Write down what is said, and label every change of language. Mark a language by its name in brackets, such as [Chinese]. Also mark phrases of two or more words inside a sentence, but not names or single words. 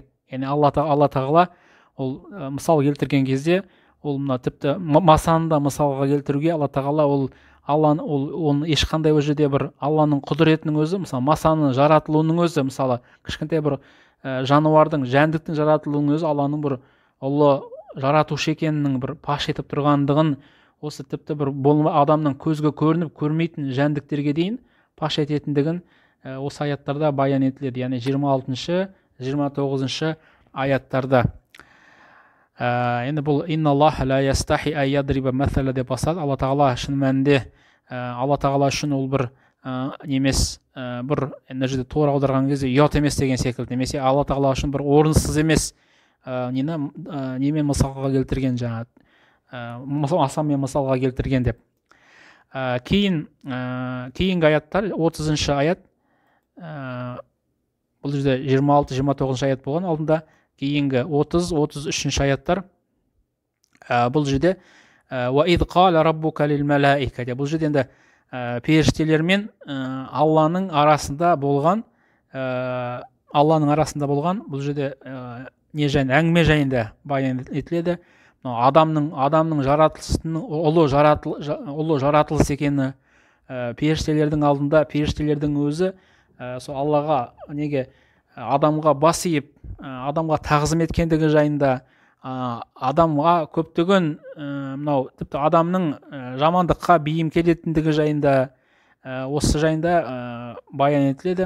[Kazakh] Яғни Алла Тағала ол мысал келтірген кезде, ол мына тіпті масаны да мысалға келтіруге Алла Тағала оны ешқандай ол жерде бір Алланың құдіретінің өзі, мысалы масаның жаратылуының өзі, мысалы кішкентай бір жануардың, жәндіктің жаратылуының өзі Алланың бір ұлы жаратушы екенінің бір паш етіп тұрғандығын, осы тіпті бір адамның көзге көрініп көрмейтін жәндіктерге дейін паш ететіндігін осы аяттарда баян етіледі. Яғни 26-29 аяттарда. Енді бұл [Arabic] إن الله لا يستحيي أن يضرب مثلا [Kazakh] деп басталады. Алла Тағала шын мәнінде Алла Тағала үшін ол бір немес, бір мына жерде тура аударған кезде ұят емес деген секілді, немесе Алла Тағала үшін бір орынсыз емес немен мысалға келтірген, жаңағы масамен мысалға келтірген деп. Кейінгі аяттар 30 аят, бұл жерде 26-29 аят болған, алдында кейінгі 30-33 аяттар бұл жерде [Arabic] وَإِذْ قَالَ رَبُّكَ لِلْمَلَائِكَةِ, [Kazakh] бұл жерде енді періштелер мен Алланың арасында болған бұл жерде не жайында, әңгіме жайында баян етіледі. Адамның жаратылысының ұлы жаратылыс екені періштелердің алдында, періштелердің өзі сол Аллаға неге адамға бас иіп, адамға тағзым еткендігі жайында, адамға көптеген мынау тіпті адамның жамандыққа бейім келетіндігі жайында, осы жайында баян етіледі.